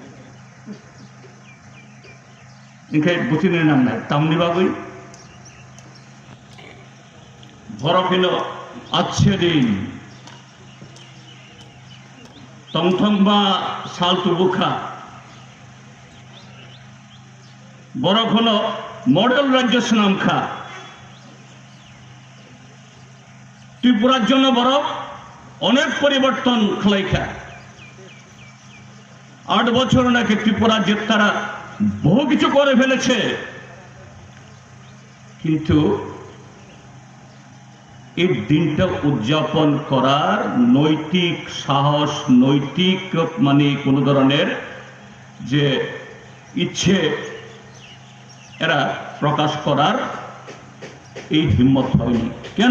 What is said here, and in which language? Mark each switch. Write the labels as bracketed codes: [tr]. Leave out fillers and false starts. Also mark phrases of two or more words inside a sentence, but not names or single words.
[trp] इनखाय बुथिने नाम नाय तामनि बागै बरफिनो [hi] आच्छे दिन [trp] तंथंबा साल तुबुखा बरफनो मॉडल राज्य सुनामखा त्रिपुरार जन्य बरफ अनेक परिवर्तन खालाइखा [bn] ৮ বছর নাকি ত্রিপুরা যে তারা বহু কিছু করে ফেলেছে, কিন্তু এই দিনটা উদযাপন করার নৈতিক সাহস, নৈতিক মানে কোন ধরনের যে ইচ্ছে এরা প্রকাশ করার এই হিম্মত হয়নি। কেন